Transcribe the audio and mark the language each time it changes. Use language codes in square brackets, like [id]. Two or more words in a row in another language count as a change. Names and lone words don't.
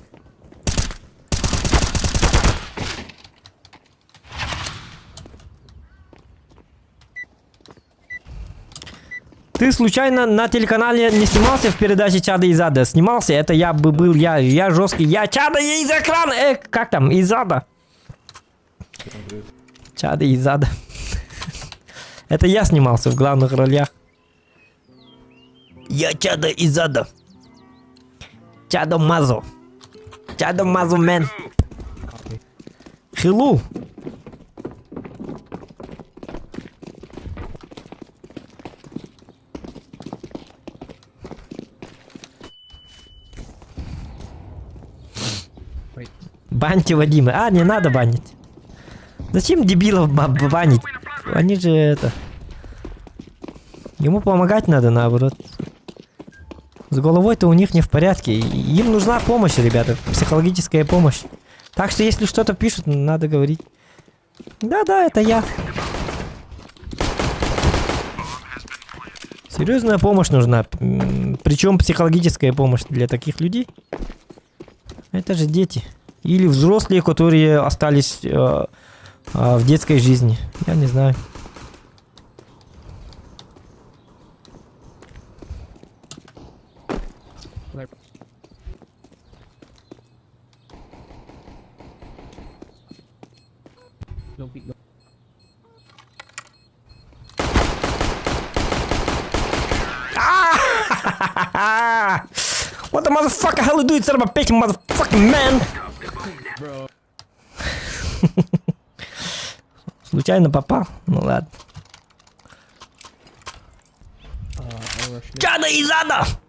[ru] Ты случайно на телеканале не снимался в передаче «Чада из ада»? Снимался? Это я бы был, я жесткий. Я Чада из экрана! Как там? Из ада. Чада из ада. Это я снимался в главных ролях. Я Чада из ада. Чадо Мазо. Чадо Мазо мен. Хилу. Баньте Вадима. А, не надо банить. Зачем дебилов банить? Они же это... Ему помогать надо, наоборот. С головой-то у них не в порядке. Им нужна помощь, ребята. Психологическая помощь. Так что, если что-то пишут, надо говорить. Да-да, это я. Серьезная помощь нужна. Причем психологическая помощь для таких людей. Это же дети. Или взрослые, которые остались в детской жизни. Я не знаю. [en] What the motherfucker hell you do it, son of a bitch, motherfucking man? [ru] Случайно попал? Ну ладно. Чада из ада!